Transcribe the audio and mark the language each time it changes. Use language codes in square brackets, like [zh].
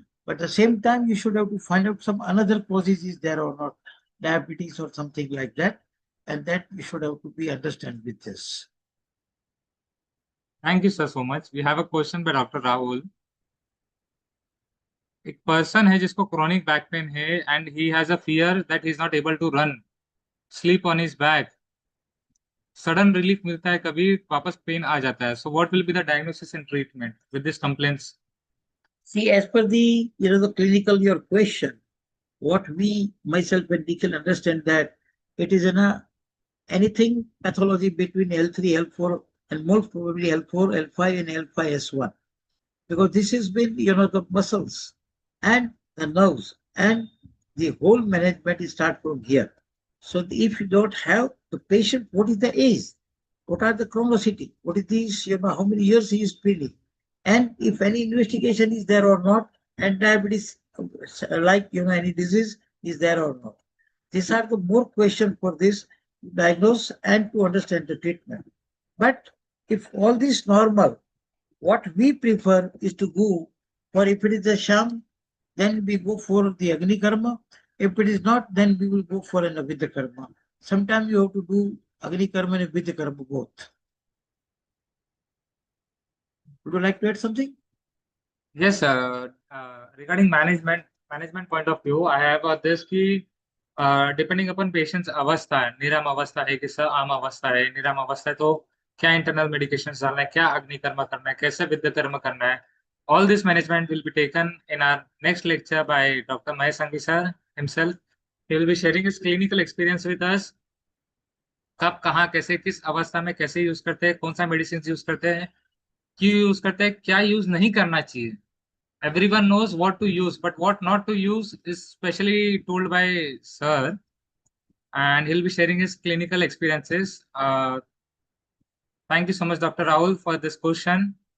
[en] But at the same time, you should have to find out some another causes is there or not, diabetes or something like that, and that you should have to be understand with this. Thank you, sir, so much. We have a question by Dr. Rahul. [hi] एक person है जिसको [en] chronic back pain है and he has a fear that he is not able to run, sleep on his back. [hi] Sudden relief मिलता है, कभी वापस pen आ जाता है. [en] So what will be the diagnosis and treatment with this complaints? See, as per the clinical your question, what we myself and Nikhil understand that it is anything pathology between L3, L4, and most probably L4, L5, and L5S1. Because this has been, the muscles and the nerves and the whole management is start from here. So if you don't have the patient, what is the age? What are the chronicity? What is this, how many years he is feeling? And if any investigation is there or not, and diabetes, like, any disease is there or not. These are the more questions for this diagnose and to understand the treatment. But if all this normal, what we prefer is to go for if it is a sham, then we go for the Agni Karma. If it is not, then we will go for an Avidya Karma. Sometimes you have to do Agni karma and vidya karma both. Would you like to add something? Yes, regarding management point of view, I have this key depending upon patient's [hi] अवस्था है, निराम अवस्था है कि sir आम अवस्था है, निराम अवस्था है, तो क्या इंटरनल मेडिकेशन डालना है, क्या अग्नि कर्म करना है, कैसे विद्य कर्म करना है. [en] All this management will be taken in our next lecture by Dr. Mahesh Sanghi sir himself. He will be sharing his clinical experience with us. [hi] कब कहाँ कैसे किस अवस्था में कैसे यूज करते हैं, कौन सा मेडिसिन यूज करते हैं, क्यों यूज करते हैं, क्या यूज नहीं करना चाहिए. [en] Everyone knows what to use, but what not to use is specially told by sir, and he'll be sharing his clinical experiences. Thank you so much, Dr. Rahul, for this question.